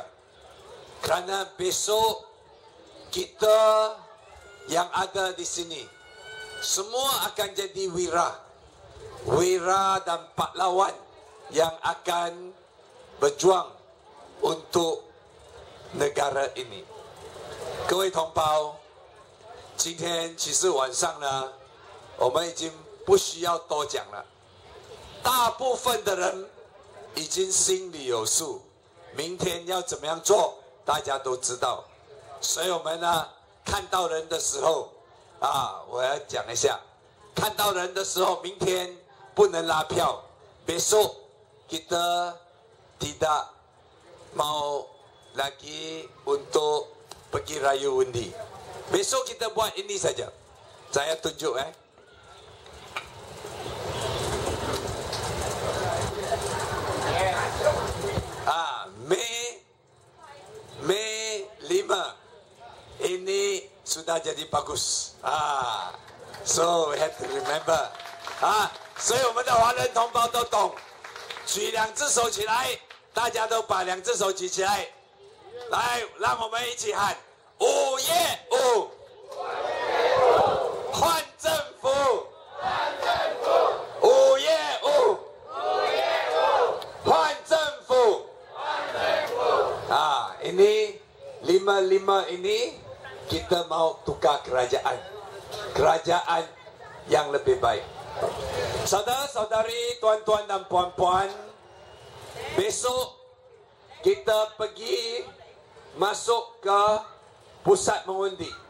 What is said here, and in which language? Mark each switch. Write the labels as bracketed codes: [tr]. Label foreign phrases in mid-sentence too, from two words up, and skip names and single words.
[ms] Kerana besok kita yang ada di sini semua akan jadi wira dan pahlawan yang akan berjuang untuk negara ini. [zh] 各位同胞，今天其实晚上呢，我们已经不需要多讲了。大部分的人已经心里有数，明天要怎么样做，大家都知道。所以我们呢，看到人的时候，我要讲一下，看到人的时候，明天不能拉票。 [ms] Besok kita tidak mau lagi untuk pergi rayu undi. Besok kita buat ini saja. Saya tunjuk Mei 5 ini sudah jadi bagus. [en] So we have to remember. [zh] 所以我们的华人同胞都懂，举2只手起来，大家都把2只手举起来，来，让我们一起喊5月5，换政府，5月5，换政府 ， [ms] ini 5-5 ini kita mau tukar kerajaan yang lebih baik. Saudara-saudari, tuan-tuan dan puan-puan, besok kita pergi masuk ke pusat mengundi.